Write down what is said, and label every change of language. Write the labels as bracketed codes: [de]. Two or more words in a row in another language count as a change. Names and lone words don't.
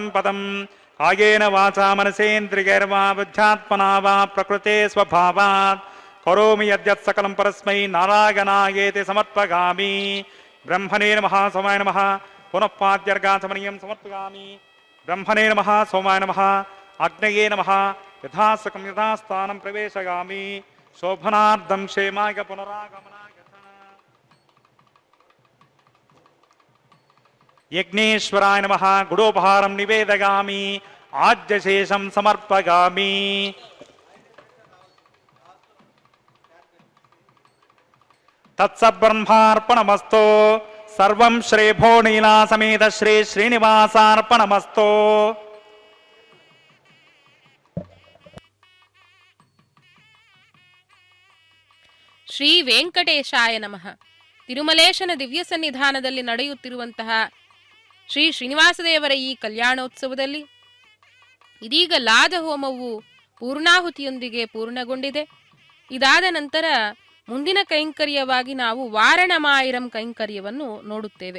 [sa] पदं कायेन वाचा मनसेन्द्रियैर्वा बुद्ध्यात्मना वा प्रकृते स्वभावात् करोमि यद्यत् सकलं परस्मै नारायणायेति समर्पयामि ब्रह्मणे नमः सोमाय नमः पुनः पाद्यर्गाचमनीयं समर्पयामि ब्रह्मणे नमः सोमाय नमः अग्नये नमः यथासकं यथास्थानं प्रवेशयामि शोभनार्थं क्षेमाय पुनरागमनाय యజ్ఞేశ్వరాయ నమః గుడోపహారం నివేదయామి ఆజ్యశేషం సమర్పయామి. తత్సబ్రహ్మార్పణమస్తు. సర్వం శ్రీ భోనీలా సమేత శ్రీ శ్రీనివాసార్పణమస్తు. ಶ್ರೀ ವೆಂಕಟೇಶಾಯ ನಮಃ. [kn] ತಿರುಮಲೇಶನ ದಿವ್ಯ ಸನ್ನಿಧಾನದಲ್ಲಿ ನಡೆಯುತ್ತಿರುವಂತಹ ಶ್ರೀ ಶ್ರೀನಿವಾಸದೇವರ ಈ ಕಲ್ಯಾಣೋತ್ಸವದಲ್ಲಿ ಇದೀಗ ಲಾದ ಹೋಮವು ಪೂರ್ಣಾಹುತಿಯೊಂದಿಗೆ ಪೂರ್ಣಗೊಂಡಿದೆ. ಇದಾದ ನಂತರ ಮುಂದಿನ ಕೈಂಕರ್ಯವಾಗಿ ನಾವು ವಾರಣಮಾಯಿರಂ ಕೈಂಕರ್ಯವನ್ನು ನೋಡುತ್ತೇವೆ.